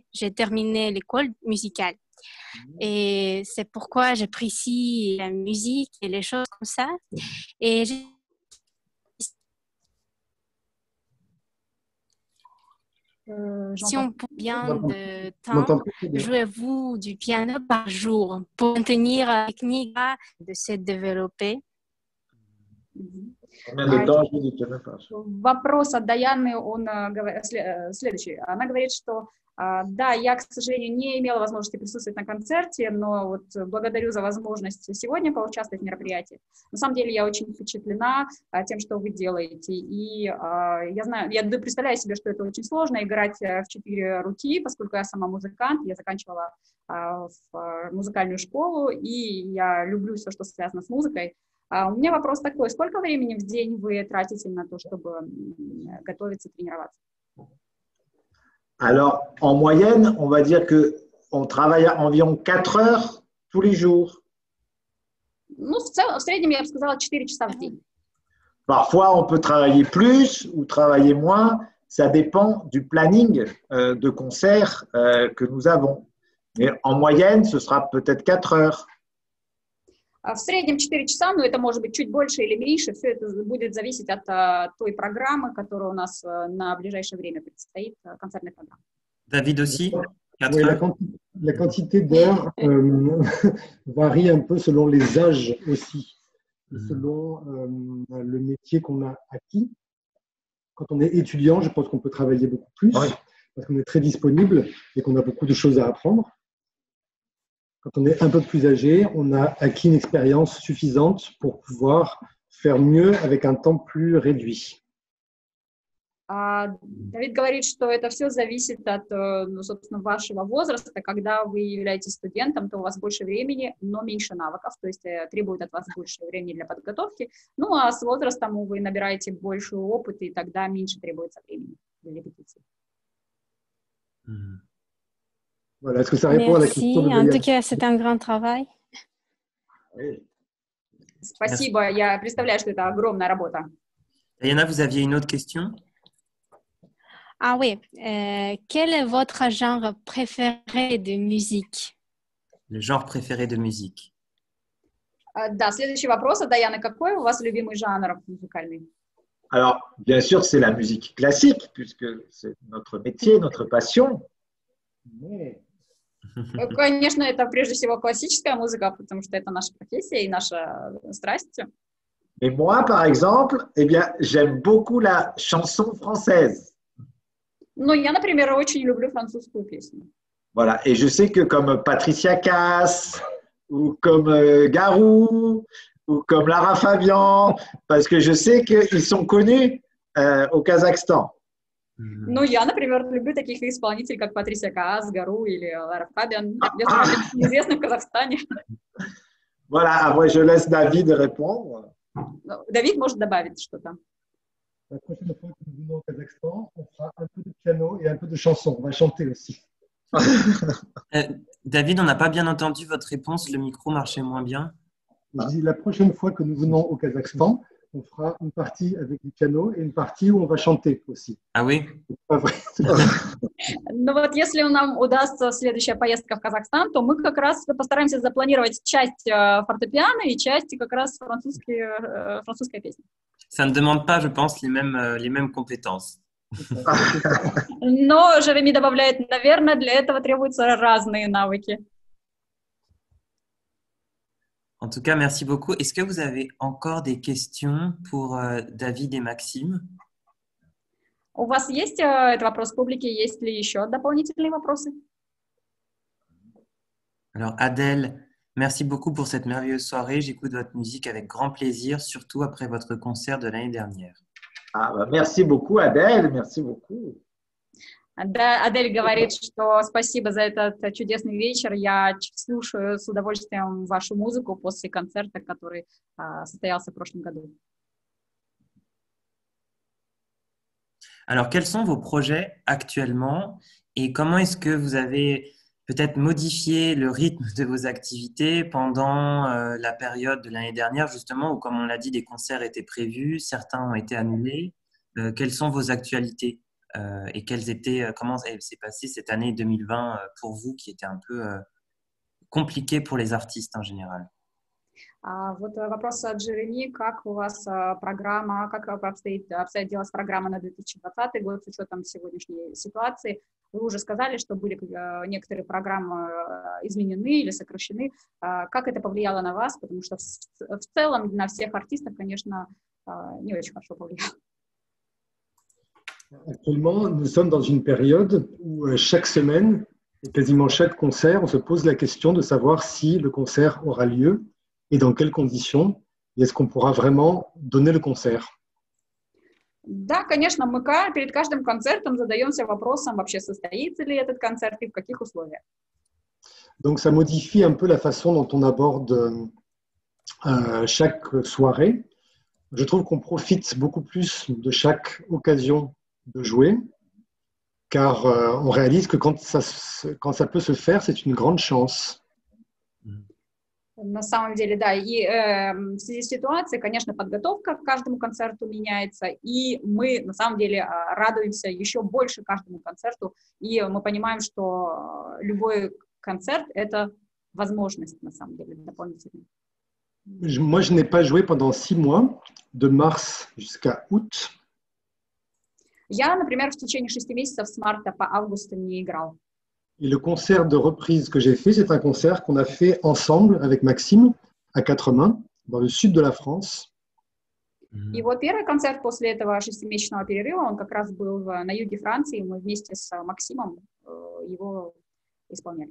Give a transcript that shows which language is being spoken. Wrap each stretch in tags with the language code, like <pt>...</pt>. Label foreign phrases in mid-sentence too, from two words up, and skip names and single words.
<fr>J'ai terminé l'école musicale. Et c'est pourquoi j'apprécie la musique et les choses comme ça. Et si on peut bien de temps, jouez-vous du piano par jour pour maintenir la technique de se développer?</fr> <ru>Вопрос от Даяны, он следующий. Она говорит, что да, я, к сожалению, не имела возможности присутствовать на концерте, но вот благодарю за возможность сегодня поучаствовать в мероприятии. На самом деле я очень впечатлена тем, что вы делаете. И я знаю, я представляю себе, что это очень сложно играть в 4 руки, поскольку я сама музыкант, я заканчивала музыкальную школу, и я люблю все, что связано с музыкой. У меня вопрос такой: сколько времени в день вы tratez на то, чтобы готовиться, тренироваться?</ru> <fr>Alors, en moyenne, on va dire qu'on travaille environ 4 heures tous les jours.</fr> <ru>Ну, в среднем, я бы сказала, 4 часа в день.</ru> <fr>Parfois, on peut travailler plus ou travailler moins. Ça dépend du planning de concert que nous avons. Mais en moyenne, ce sera peut-être 4 heures.</fr> <ru>В среднем 4 часа, но это может быть чуть больше или меньше. Все это будет зависеть от той программы, которая у нас на ближайшее время предстоит, концертной программы.</ru> <fr>David aussi? Oui, la quantité d'heures varie un peu selon les âges aussi, selon le métier qu'on a acquis. Quand on est étudiant, je pense qu'on peut travailler beaucoup plus, parce qu'on est très disponible et qu'on a beaucoup de choses à apprendre. Quand on est un peu plus âgé, on a acquis une expérience suffisante pour pouvoir faire mieux avec un temps plus réduit.</fr> <ru>Давид говорит, что это все зависит от, собственно, вашего возраста. Когда вы являетесь студентом, то у вас больше времени, но меньше навыков, то есть требует от вас больше времени для подготовки. Ну, а с возрастом вы набираете больше опыта, и тогда меньше требуется времени для репетиции.</ru> <fr>Voilà, est-ce que ça répond à la question Merci. de En tout Diane? cas, c'est un grand travail. Oui.</fr> <ru>Спасибо, я представляю, что это огромная работа.</ru> <fr>Diana, vous aviez une autre question? Ah oui, quel est votre genre préféré de musique? Le genre préféré de musique?</fr> <ru>Да, следующий вопрос, Даяна, какой у вас любимый жанр музыкальный?</ru> <fr>Alors, bien sûr, c'est la musique classique, puisque c'est notre métier, notre passion. Mais</fr> <ru>Конечно, это прежде всего классическая музыка, потому что это наша профессия и наша страсть.</ru> <fr>Mais moi, par exemple, eh bien, j'aime beaucoup la chanson française.</fr> <ru>Но я, например, очень люблю французскую песню.</ru> <fr>Voilà. Et je sais que comme Patricia Cass, ou comme Garou, ou comme Lara Fabian, parce que je sais qu'ils sont connus au Kazakhstan.</fr> <ru>Ну, я, например, люблю таких исполнителей, как Патрисия Каас, Гару или Лара Фабиан. Мне известны в Казахстане.</ru> <fr>Voilà, après je laisse David répondre.</fr> <ru>Давид может добавить что-то.</ru> <fr>La prochaine fois que nous venons au Kazakhstan, on fera un peu de piano et un peu de chanson. On va chanter aussi. David, on n'a pas bien entendu votre réponse. Le micro marchait moins bien. Je dis, la prochaine fois que nous venons au Kazakhstan, on fera une partie avec du piano et une partie où on va chanter aussi. Ah oui? C'est pas vrai.</fr> <ru>Но вот если нам удастся следующая поездка в Казахстан, то мы как раз постараемся запланировать часть фортепиано и часть как раз французской песни.</ru> <fr>Ça ne demande pas, je pense, les mêmes compétences.</fr> <ru>Но Жереми добавляет, наверное, для этого требуются разные навыки.</ru> <fr>En tout cas, merci beaucoup. Est-ce que vous avez encore des questions pour David et Maxime?</fr> <ru>У вас есть этот вопрос публики? Есть ли еще дополнительные вопросы?</ru> <fr>Alors, Adèle, merci beaucoup pour cette merveilleuse soirée. J'écoute votre musique avec grand plaisir, surtout après votre concert de l'année dernière. Ah, bah, merci beaucoup, Adèle. Merci beaucoup.</fr> <ru>Да, Адель говорит, что спасибо за этот чудесный вечер. Я слушаю с удовольствием вашу музыку после концерта, который состоялся в прошлом году.</ru> <fr>Alors, quels sont vos projets actuellement et comment est-ce que vous avez peut-être modifié le rythme de vos activités pendant la période de l'année dernière, justement, où, comme on l'a dit, des concerts étaient prévus, certains ont été annulés. Quelles sont vos actualités et comment s'est passée cette année 2020 pour vous, qui était un peu compliquée pour les artistes en général?</fr> <ru>Вот вопрос от Джереми. Как у вас программа, как обстоялась программа на 2020 год с учетом сегодняшней ситуации? Вы уже сказали, что были некоторые программы изменены или сокращены. Как это повлияло на вас? Потому что в целом на всех артистов, конечно, не очень хорошо повлияло.</ru> <fr>Actuellement, nous sommes dans une période où chaque semaine, et quasiment chaque concert, on se pose la question de savoir si le concert aura lieu et dans quelles conditions, et est-ce qu'on pourra vraiment donner le concert.</fr> <ru>Да, конечно, мы перед каждым концертом задаемся вопросом, вообще состоится ли этот концерт и в каких условиях.</ru> <fr>Donc ça modifie un peu la façon dont on aborde chaque soirée. Je trouve qu'on profite beaucoup plus de chaque occasion de jouer, car on réalise que quand ça peut se faire, c'est une grande chance.</fr> <ru>На самом деле, да, и в связи с ситуацией, конечно, подготовка к каждому концерту меняется, и мы, на самом деле, радуемся еще больше каждому концерту, и мы понимаем, что любой концерт – это возможность, на самом деле, дополнительная.</ru> <fr>Moi, je n'ai pas joué pendant 6 mois, de mars jusqu'à août.</fr> <ru>Я, например, в течение 6 месяцев с марта по август не играл.</ru> <fr>Et le concert de reprise que j'ai fait, c'est un concert qu'on a fait ensemble avec Maxime à 4 mains, dans le sud de la France.</fr> <ru>И вот первый концерт после этого 6-месячного перерыва, он как раз был на юге Франции, мы вместе с Максимом его исполняли.</ru>